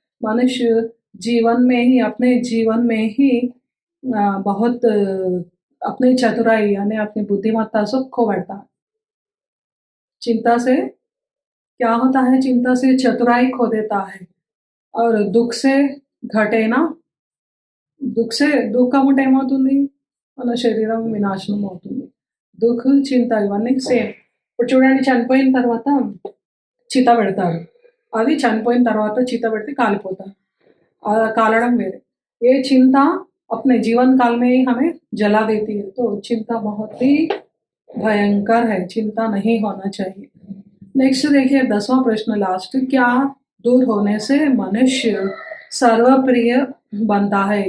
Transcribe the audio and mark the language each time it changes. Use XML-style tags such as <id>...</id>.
<hi>मनुष्य जीवन में ही, अपने जीवन में ही बहुत अपनी चतुराई यानी अपनी बुद्धिमत्ता सब खो बैठता है. चिंता से क्या होता है? चिंता से चतुराई खो देता है. और दुःख से घटे ना,</hi> <te>దుఃఖముంటే ఏమవుతుంది? మన శరీరం వినాశనం అవుతుంది. దుఃఖ, చింత ఇవన్నీ సేమ్. ఇప్పుడు చూడండి, చనిపోయిన తర్వాత చిత పెడతారు. అది చనిపోయిన తర్వాత చిత పెడితే కాలిపోతారు. కాలడం వేరే.</te> <hi>ఏ చింత अपने जीवन काल में ही हमें जला देती है. तो चिंता बहुत ही भयंकर है. चिंता नहीं होना चाहिए. नेक्स्ट देखिए 10वां प्रश्न लास्ट, क्या दूर होने से मनुष्य सर्वप्रिय बनता है?</hi>